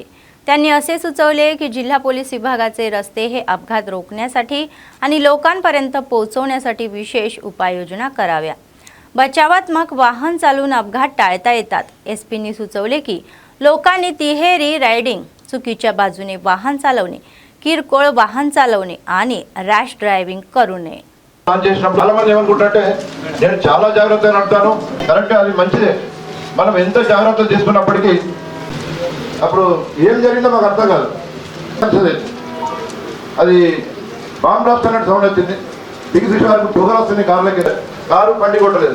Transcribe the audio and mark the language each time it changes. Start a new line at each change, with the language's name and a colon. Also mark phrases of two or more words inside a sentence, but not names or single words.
Marathi: त्यांनी असे सुचवले की जिल्हा पोलीस विभागाचे रस्ते हे अपघात रोखण्यासाठी आणि लोकांपर्यंत पोहोचवण्यासाठी विशेष उपाययोजना कराव्या. बचावात्मक वाहन चालवून अपघात टाळता येतात. एसपींनी सुचवले की लोकांनी तिहेरी रायडिंग, चुकीच्या बाजूने वाहन चालवणे, किरकोळ वाहन चालवणे आणि
English: rash driving
Marathi: करू नये.
Telugu: చాలా మంది ఏమనుకుంటే నేను చాలా జాగ్రత్తగా నడుపుతాను, కరెక్ట్, అది మంచిదే. మనం ఎంత జాగ్రత్త తీసుకున్నప్పటికీ అప్పుడు ఏం జరిగిందో మాకు అర్థం కాదు. అది
English: bomb blast
Telugu: అన్నట్టు సౌండ్ వచ్చింది, దిగి చూసే వారికి పొగలు వస్తుంది కార్లకి, కారు బండి కొట్టలేదు.